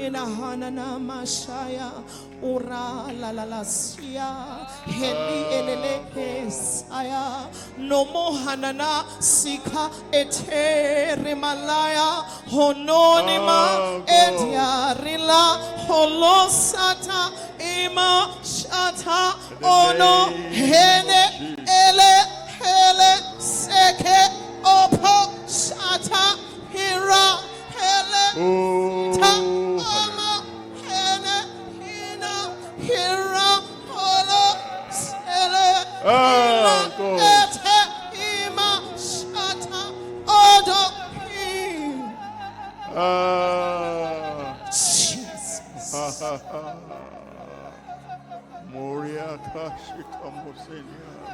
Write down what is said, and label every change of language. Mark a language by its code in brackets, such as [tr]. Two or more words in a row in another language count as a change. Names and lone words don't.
[en] Inahana na mashaya ura la la la sia heli elele kesaya no mohanana sika etere malaya hononima ediarila holosata ima shata ono hene ele hele seke opo shata hira hele ta ama hene hina hira holo sele God. ete ima shata odo him. Jesus. Moria kashika musenia.